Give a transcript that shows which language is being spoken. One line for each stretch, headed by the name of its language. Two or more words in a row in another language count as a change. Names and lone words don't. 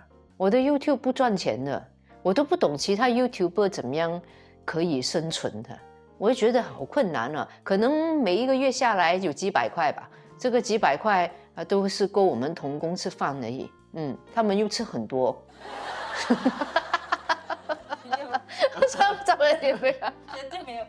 Chinese: 我的 YouTube 不賺錢的，我都不懂其他 YouTuber 怎麼樣可以生存的，我會覺得好困難啊。可能每一個月下來有幾百塊吧，這個幾百塊都是夠我們同工吃飯而已。他們又吃很多。絕對沒有。